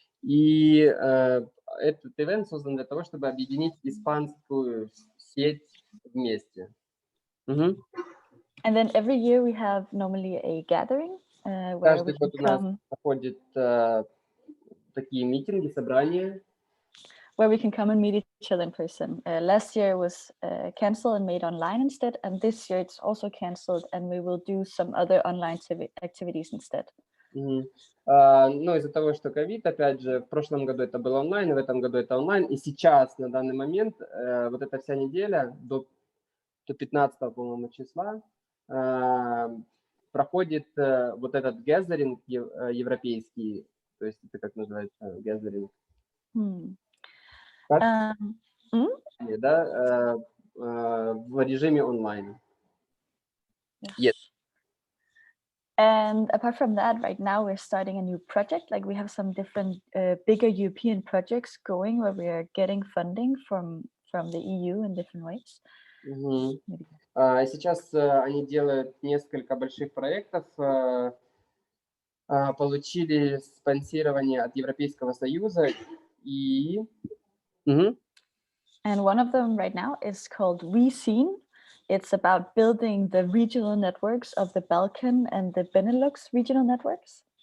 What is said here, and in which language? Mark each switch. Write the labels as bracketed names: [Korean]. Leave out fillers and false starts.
[Russian] И этот ивент создан для того, чтобы объединить испанскую сеть вместе. [English] And then every year we have normally a gathering. [Russian] Каждый год у нас проходят такие митинги, собрания. [English] Where we can come and meet each other in person. Last year was cancelled and made online instead, and this year it's also cancelled, and we will do some other online activities instead. [Russian] Но из-за того, что ковид, опять же, в прошлом году это было онлайн, в этом году это онлайн, и сейчас, на данный момент, вот эта вся неделя до 15, по-моему, числа проходит вот этот гезеринг европейский, то есть это как называется гезеринг? Как? Mm, Да, в режиме онлайн. [English] yes. Yes. And apart from that, right now we're starting a new project. Like we have some different bigger European projects going where we are getting funding from the EU in different ways. Мгм. Maybe. [Russian] Сейчас они делают несколько больших проектов, получили спонсирование от Европейского Союза и... Мгм. [English] And one of them right now is called WeSeen. It's about building the regional networks of the Balkan and the Benelux regional networks.